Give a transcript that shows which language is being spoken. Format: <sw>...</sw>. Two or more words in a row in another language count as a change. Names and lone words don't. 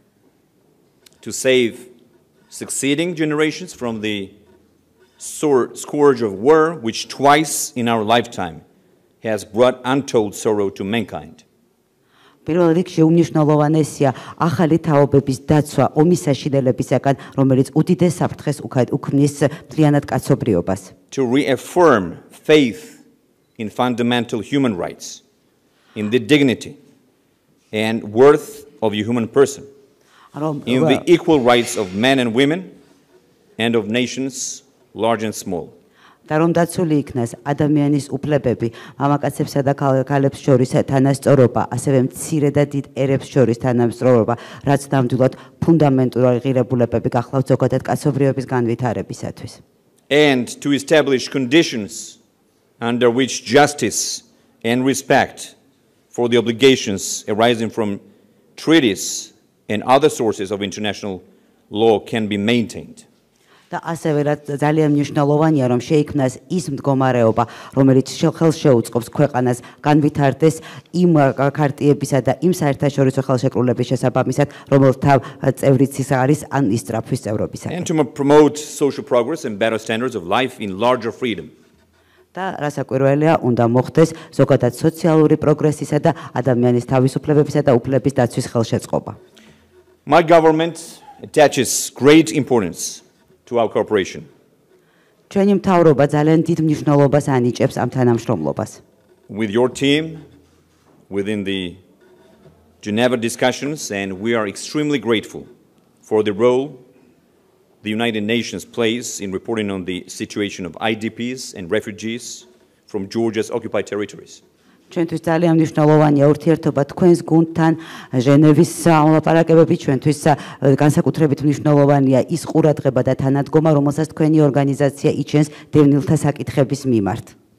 <en>To save succeeding generations from the scourge of war which twice in our lifetime has brought untold sorrow to mankind.</en> <ka>პირველ რიგში უმნიშვნელოვანესია ახალი თაობების დაცვა ომის საშინელებისაგან, რომელიც უდიდეს საფრთხეს უქმნის მთლიანად კაცობრიობას.</ka> <en>To reaffirm faith in fundamental human rights, in the dignity and worth of a human person, in the equal rights of men and women and of nations large and small.</en> <ka>და რომ დაცული იქნას ადამიანის უფლებები, მამაკაცებსა და ქალებს შორის თანასწორობა, ასევე მცირე და დიდ ერებს შორის თანასწორობა, რაც ნამდვილად ფუნდამენტური ღირებულებები გახლავთ ზოგადად კაცობრიობის განვითარებისათვის.</ka> <en>And to establish conditions under which justice and respect for the obligations arising from treaties and other sources of international law can be maintained.</en> <ka>და ასევე ძალიან მნიშვნელოვანია რომ შეიქმნას ის მდგომარეობა, რომელიც ხელს შეუწყობს ქვეყანას განვითარდეს იმ ქარტიებისა და იმ საერთაშორისო ხელშეკრულების შესაბამისად, რომელთა წევრიც ის არის ან ის სწრაფვის წევრობისაგან.</ka> <en>And to promote social progress and better standards of life in larger freedom.</en> <ka>და რასაკვირველია, უნდა მოხდეს ზოგადად სოციალური პროგრესისა და ადამიანის თავისუფლებებისა და უფლების დაცვის ხელშეწყობა.</ka> <en>My government attaches great importance to our cooperation.</en> <ka>ჩვენი მთავრობა ძალიან დიდ მნიშვნელობას ანიჭებს ამ თანამშრომლობას.</ka> <en>with your team within the Geneva discussions, and we are extremely grateful for the role the United Nations plays in reporting on the situation of IDPs and refugees from Georgia's occupied territories.</en> <ka>ჩვენთვის ძალიან მნიშვნელოვანია ურთიერთობა თქვენს გუნდთან ჟენევის მოლაპარაკებები ჩვენთვის განსაკუთრებით მნიშვნელოვანია ის ყურადღება და თანადგომა რომელსაც თქვენი ორგანიზაცია იჩენს დევნილთა საკითხების მიმართ.</ka>